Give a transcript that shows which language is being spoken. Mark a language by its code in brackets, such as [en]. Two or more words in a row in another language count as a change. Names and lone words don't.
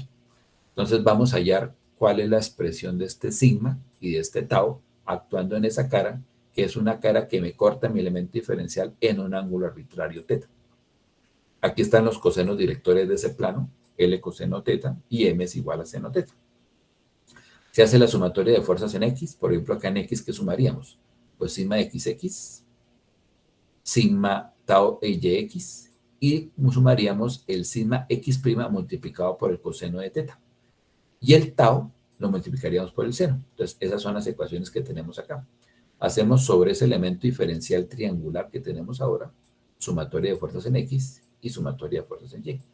[es] Entonces, vamos a hallar cuál es la expresión de este sigma y de este tau actuando en esa cara, que es una cara que me corta mi elemento diferencial en un ángulo arbitrario teta. Aquí están los cosenos directores de ese plano, L coseno teta y M es igual a seno teta. Se hace la sumatoria de fuerzas en X, por ejemplo, acá en X, ¿qué sumaríamos? Pues sigma XX, sigma tau e YX, y sumaríamos el sigma X' multiplicado por el coseno de teta. Y el tau lo multiplicaríamos por el seno. Entonces, esas son las ecuaciones que tenemos acá. Hacemos sobre ese elemento diferencial triangular que tenemos ahora, sumatoria de fuerzas en X y sumatoria de fuerzas en Y.